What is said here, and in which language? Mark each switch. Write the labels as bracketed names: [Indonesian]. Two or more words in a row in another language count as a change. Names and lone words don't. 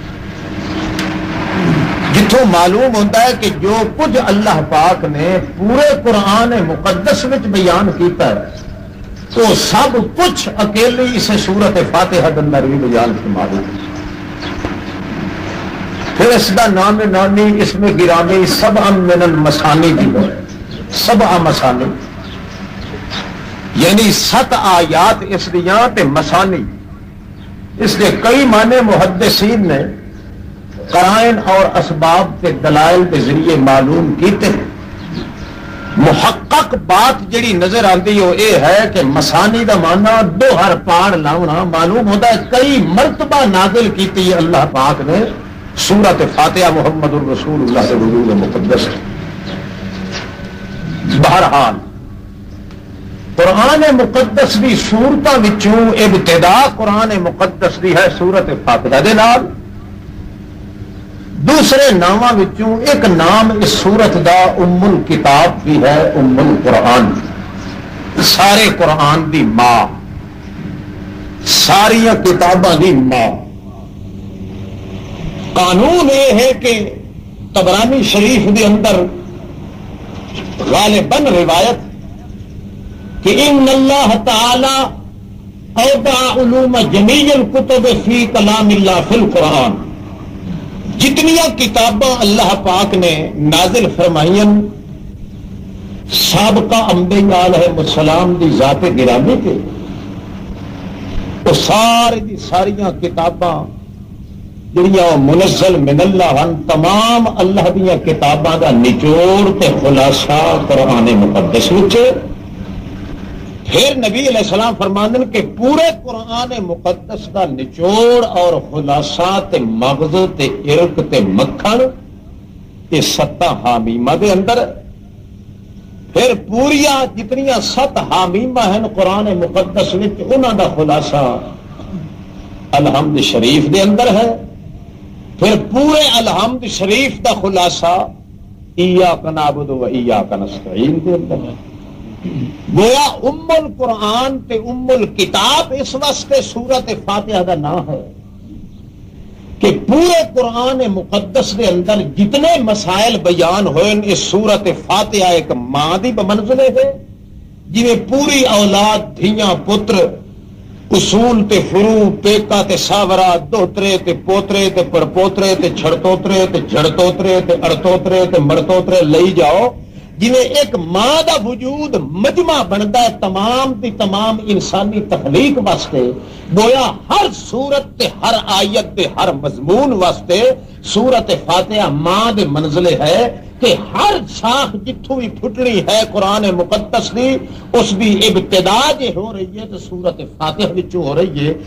[Urdu] جتوں معلوم ہوتا ہے کہ جو کچھ اللہ پاک نے پورے قرآن مقدس میں بیان کیتا ہے تو سب کچھ اکیلی اسے سورت فاتحہ کے اندر بھی بیان فرما دیا۔ پھر اس کا نام نامی اس میں گرامی [Arabic] سبع من المثانی [Urdu] بھی ہے، سبع مثانی یعنی 7 آیات اس دیاں تے مثانی، اس کے کئی معنی محدثین نے قرائن اور اسباب کے دلائل کے ذریعے معلوم کیتے ہیں۔ محقق بات جڑی نظر آتی وہ یہ ہے کہ مثانی دا معنی دوہر پاڑ لاؤنا معلوم ہوتا ہے کئی مرتبہ نازل کیتی اللہ پاک نے سورت فاتحہ محمد الرسول اللہ کے وجود مقدس۔ [Punjabi] بہرحال قرآن مقدس دی سورتاں وچوں ابتدا قرآن مقدس دی ہے سورت فاتحہ دے نال۔ دوسرے ناماں وچوں ایک نام اس سورت دا ام الکتاب بھی ہے، ام القرآن، سارے قرآن دی ماں، ساریاں کتاباں دی ماں۔ قانون یہ ہے کہ طبرانی شریف دے اندر غالباً روایت کہ [Arabic] ان اللہ تعالی اودع علوم جمیع الکتب فی کلام اللہ فی القرآن، [Punjabi] جتنیاں کتاباں اللہ پاک نے نازل فرمائیں سابقہ انبیاء [Arabic] علیہ السلام [Punjabi] دی ذات گرامی کے، وہ ساری دی ساریاں کتاباں جڑیاں [Arabic] منزل من اللہ [Punjabi] ہن، تمام اللہ دیاں کتاباں دا نچوڑ تے خلاصہ قرآن مقدس وچ۔ پھر نبی [Arabic] علیہ السلام [Punjabi] فرماندن کہ پورے قرآن مقدس دا نچوڑ اور خلاصہ تے مغز تے عرق تے مکھن یہ 7 حامیمہ دے اندر۔ پھر پوریا جتنیاں 7 حامیمہ ہیں قرآن مقدس وچ انہاں دا خلاصہ الحمد شریف دے اندر ہے۔ پھر پورے الحمد شریف دا خلاصہ [Arabic] ایاک نعبد و ایاک نستعین [Punjabi] دے اندر ہے۔ گویا ام القرآن تے ام الکتاب اس واسطے سورت فاتحہ دا نام ہے کہ پورے قرآن مقدس دے اندر جتنے مسائل بیان ہوئے اس سورت فاتحہ ایک ماں دی بمنزلے ہے، جنہیں پوری اولاد دھیاں پتر اصول تے فروع پیکا تے ساورا دوترے تے پوترے تے پڑپوترے تے چھڑتوترے تے جھڑتوترے تے اڑتوترے تے مرتوترے لئی جاؤ، جنہیں ایک ماں دا وجود مجمع بنتا ہے تمام دی تمام انسانی تخلیق واسطے۔ گویا ہر سورت تے ہر آیت تے ہر مضمون واسطے سورت فاتحہ ماں دے منزلے ہے کہ ہر شاخ جتھوں بھی پھٹنی ہے قرآن مقدس دی اس دی ابتدا جو ہو رہی ہے تو سورت فاتحہ وچوں ہو رہی ہے۔